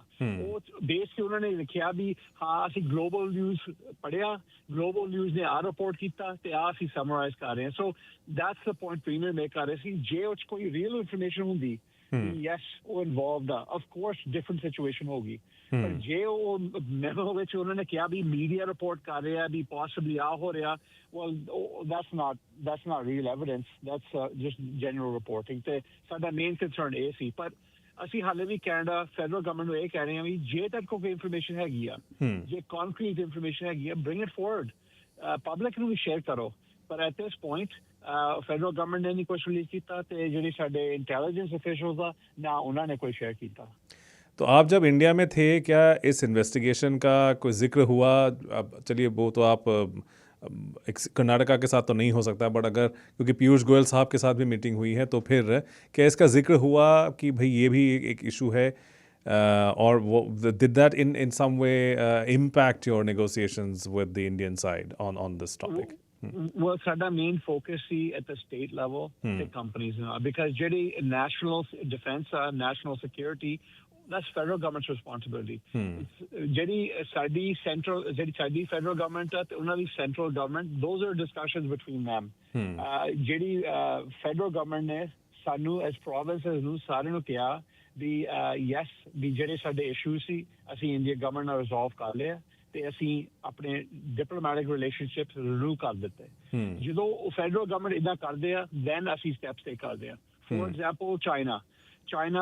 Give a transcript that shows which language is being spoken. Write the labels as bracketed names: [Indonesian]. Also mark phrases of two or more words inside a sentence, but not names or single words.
[Punjabi] ਉਹ ਬੇਸ ਤੇ ਉਹਨਾਂ ਨੇ ਲਿਖਿਆ ਵੀ ਹਾਂ ਅਸੀਂ ਗਲੋਬਲ ਨਿਊਜ਼ ਪੜ੍ਹਿਆ, ਗਲੋਬਲ ਨਿਊਜ਼ ਨੇ ਆਹ ਰਿਪੋਰਟ ਕੀਤਾ ਤੇ ਆਹ ਅਸੀਂ ਸਮਰਾਈਜ਼ ਕਰ ਰਹੇ ਹਾਂ। [English] so that's the point premier make [Punjabi] ਕਰ ਰਹੇ ਸੀ। ਜੇ ਉਹ 'ਚ ਕੋਈ [English] real information [Punjabi] ਹੁੰਦੀ ਯੈਸ ਉਹ ਇਨਵੋਲਵਡ ਆ [English] of course different situation [Punjabi] ਹੋਗੀ ਪਰ ਜੇ ਉਹ ਮੈਮੋ ਵਿੱਚ ਉਹਨਾਂ ਨੇ ਕਿਹਾ ਵੀ [English] media report [Punjabi] ਕਰ ਰਿਹਾ ਵੀ ਪੋਸੀਬਲੀ ਆ ਹੋ ਰਿਹਾ well [English] that's not real evidence that's just general reporting [Punjabi] ਤੇ ਸਾਡਾ [English] main concern [Punjabi] ਇਹ ਸੀ ਪਰ ਅਸੀਂ ਹਾਲੇ ਵੀ [English] Canada federal government [Punjabi] ਨੂੰ ਇਹ ਕਹਿ ਰਹੇ ਹਾਂ ਵੀ ਜੇ ਤੱਕ ਕੋਈ ਇਨਫੋਰਮੇਸ਼ਨ ਹੈਗੀ ਆ ਜੇ [English] concrete information [Punjabi] ਹੈਗੀ ਆ [English] bring it forward public [Punjabi] ਨੂੰ ਵੀ ਸ਼ੇਅਰ ਕਰੋ ਪਰ [English] at this point federal government [Punjabi] ਨੇ ਨਹੀਂ ਕੁਝ ਰਿਲੀਜ਼ ਕੀਤਾ ਤੇ ਜਿਹੜੇ ਸਾਡੇ [English] intelligence officials [Punjabi] ਆ ਨਾ ਉਹਨਾਂ ਨੇ ਕੋਈ शेयर ਕੀਤਾ [Hindi] तो आप जब इंडिया में थे क्या इस इन्वेस्टिगेशन का कोई जिक्र हुआ अब चलिए वो तो आप कर्नाटका के साथ तो नहीं हो सकता बट अगर क्योंकि पीयूष गोयल साहब के साथ भी मीटिंग हुई है तो फिर क्या इसका जिक्र हुआ कि भाई ये भी एक इशू है और वो [English] did that in some way impact your negotiations with the Indian side on this topic? Well, our main focus is at the state level, the companies, because ਜਿਹੜੀ national defense, national security, that's federal government's responsibility. [Punjabi] ਜਿਹੜੀ ਸਾਡੀ [English] federal government [Punjabi] ਹੈ ਤੇ ਉਹਨਾਂ ਦੀ [English] central government, those are discussions between them. [Punjabi] ਜਿਹੜੀ [English] federal government [Punjabi] ਨੇ ਸਾਨੂੰ [English] as provinces [Punjabi] ਨੂੰ ਸਾਰਿਆਂ ਨੂੰ ਕਿਹਾ ਵੀ yes ਵੀ ਜਿਹੜੇ ਸਾਡੇ issues ਸੀ ਅਸੀਂ [English] Indian government [Punjabi] ਨਾਲ ਰਿਜ਼ੋਲਵ ਕਰ ਲਿਆ ਤੇ ਅਸੀਂ ਆਪਣੇ [English] diplomatic relationships renew [Punjabi] ਕਰ ਦਿੱਤੇ ਜਦੋਂ [English] federal government [Punjabi] ਇਦਾਂ ਕਰਦੇ ਆ ਦੈਨ ਅਸੀਂ [English] steps take [Punjabi] ਕਰਦੇ ਆ [English] for example China